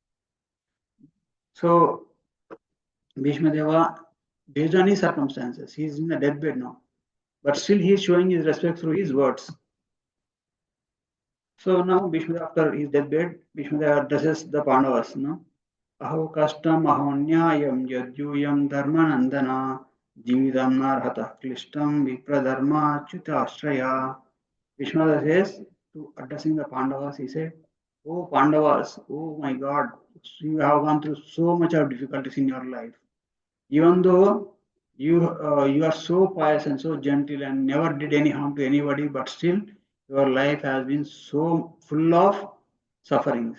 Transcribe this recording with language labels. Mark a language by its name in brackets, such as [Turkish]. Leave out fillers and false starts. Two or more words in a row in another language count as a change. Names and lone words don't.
[English] So Bhīṣmadeva, based on his circumstances, he is in the deathbed now, but still he is showing his respect through his words. So now Bhīṣmadeva, after his deathbed, Bhīṣmadeva addresses the Pandavas. [Sanskrit] अहो कष्टम् अहोन्याय्यं यद्यूयं धर्मनन्दन जीवितुं नार्हथ क्लिष्टं विप्रधर्माच्युताश्रयाः. [English] Bhīṣmadeva says, to addressing the Pandavas, he said, "Oh Pandavas, oh my God, you have gone through so much of difficulties in your life. Even though you are so pious and so gentle and never did any harm to anybody, but still your life has been so full of sufferings.